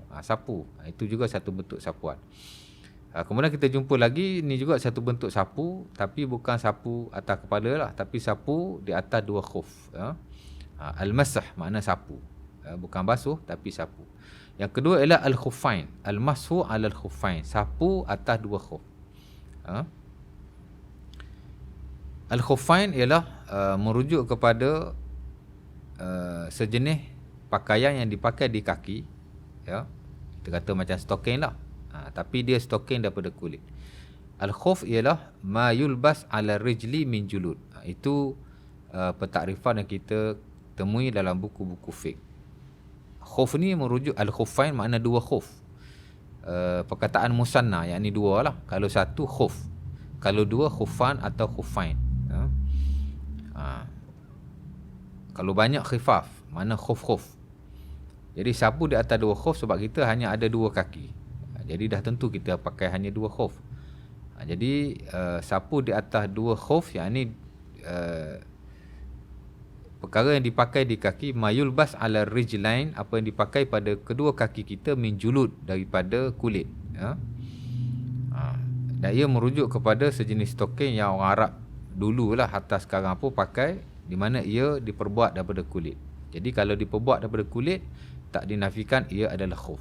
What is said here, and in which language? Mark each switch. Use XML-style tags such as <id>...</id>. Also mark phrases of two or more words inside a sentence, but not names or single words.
<ms>Sapu, itu juga satu bentuk sapuan. Kemudian kita jumpa lagi, ni juga satu bentuk sapu, tapi bukan sapu atas kepala lah, tapi sapu di atas dua khuf. Al-masah makna sapu, bukan basuh tapi sapu. Yang kedua ialah al-khuffain,</ms> <ar>المسح على الخفين,</ar> <ms>sapu atas dua khuf. Al-khuffain ialah merujuk kepada sejenis pakaian yang dipakai di kaki, ya. Kita kata macam stocking lah, tapi dia stocking daripada kulit.</ms> <ar>Al-khuf ialah ما يلبس على رجل من جلود.</ar> <ms>Itu pentakrifan yang kita temui dalam buku-buku fiqh. Khuf ni merujuk, al-khuffain makna dua khuf. Perkataan musanna, yakni dua lah. Kalau satu khuf, kalau dua khufan atau khufain. Kalau banyak khifaf, mana khuf-khuf. Jadi sapu di atas dua khuf sebab kita hanya ada dua kaki. Jadi dah tentu kita pakai hanya dua khuf. Jadi sapu di atas dua khuf, yang ni perkara yang dipakai di kaki,</ms> <ar>ما يلبس على رجلين,</ar> <ms>apa yang dipakai pada kedua kaki kita,</ms> <ar>من جلود,</ar> <ms>daripada kulit. Dan ia merujuk kepada sejenis stocking yang orang Arab dululah, hatta sekarang pun pakai, di mana ia diperbuat daripada kulit. Jadi kalau diperbuat daripada kulit, tak dinafikan ia adalah khuf.</ms>